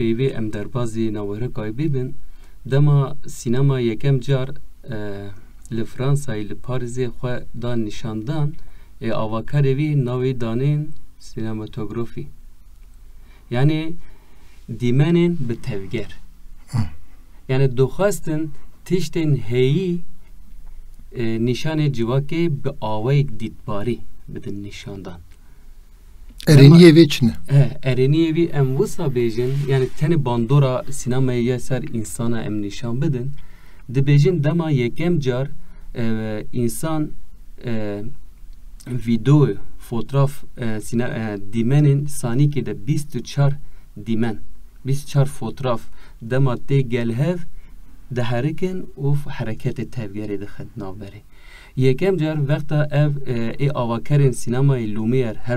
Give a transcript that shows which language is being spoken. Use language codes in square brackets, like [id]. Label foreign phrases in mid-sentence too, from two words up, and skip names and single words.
[ku] peyvê em derbazê nawerekayê bibin dema sinema yekem car li Fransayê li Parîzê xwe da nîşandan avakarê wî navê danên sinematografî yani dîmenên bi tevger yani dixwastin tiştên heyî nîşanê civakê bi awayek dîtbarî bidin nîşandan Ereniyê vê çi ne? Ereniyê wî em wisa bêjin yani tenê bandora sinemayê ya ser insana em nîşan bidin dibêjin dema yekem car insan video fotoğraf dîmenên sanîkê de 24 dîmen 24 fotoğraf dema tê gelhev diherikin û hereketê tevgerê dixin navberê yekem car vekta ev avakerên sinemayê Lumière her